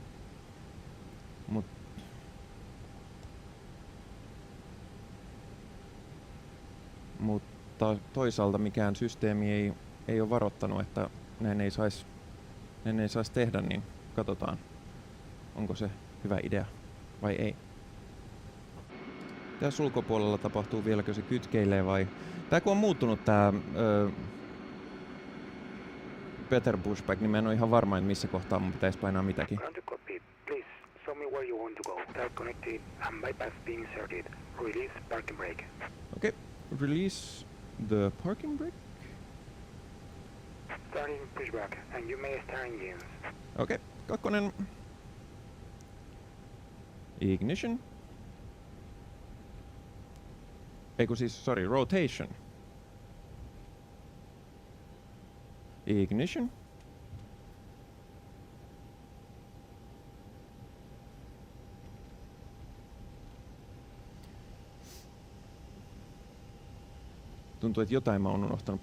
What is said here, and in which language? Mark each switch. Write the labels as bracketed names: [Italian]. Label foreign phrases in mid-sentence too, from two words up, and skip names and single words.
[Finnish] Mutta toisaalta mikään systeemi ei ole varoittanut, että näin ei saisi tehdä, niin katsotaan, onko se hyvä idea vai ei. Tässä ulkopuolella tapahtuu vieläkö se kytkeilee vai... Tää kun on muuttunut tää [English] better pushback, [Finnish] niin mä en oo ihan varma, että missä kohtaa mun pitäisi painaa mitäkin. [English] Ground to cockpit. Please show me where you want to go. Start connected and bypass being inserted. Release parking brake. Okay, release the parking brake. Starting pushback and you may start engines. Okay, 2. Ignition. [Finnish] Eiku siis, sorry, rotation. [English] Ignition. [Finnish] Tuntuu, että jotain mä oon unohtanut.